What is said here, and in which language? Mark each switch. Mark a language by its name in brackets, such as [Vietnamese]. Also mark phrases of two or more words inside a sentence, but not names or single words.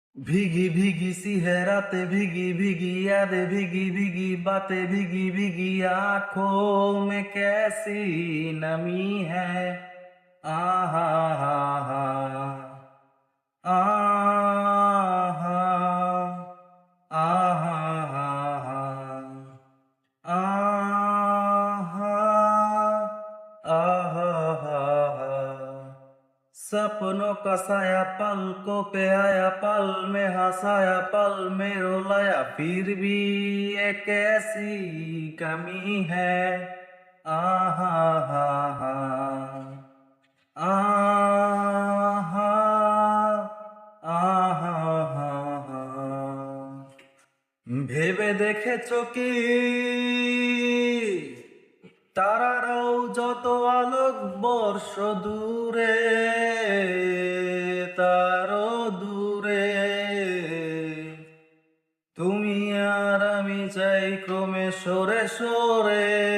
[Hindi] भीगी भीगी सी है रातें, भीगी भीगी यादें, भीगी भीगी बातें, भीगी भीगी आंखों में कैसी नमी है। आहा हा हा आहा आहा हा हा आहा आहा हा हा। सपनों का साया पलकों पे आया, पल में हंसाया पल में रुलाया, फिर भी ये कैसी कमी है। आहा हा हा आहा आहा हा हा। [Bangla] ভেবে দেখেছো কি তারারাও যত আলোক বর্ষ দূরে, তারও দূরে তুমি আর আমি চাই ক্রমে সরে সরে।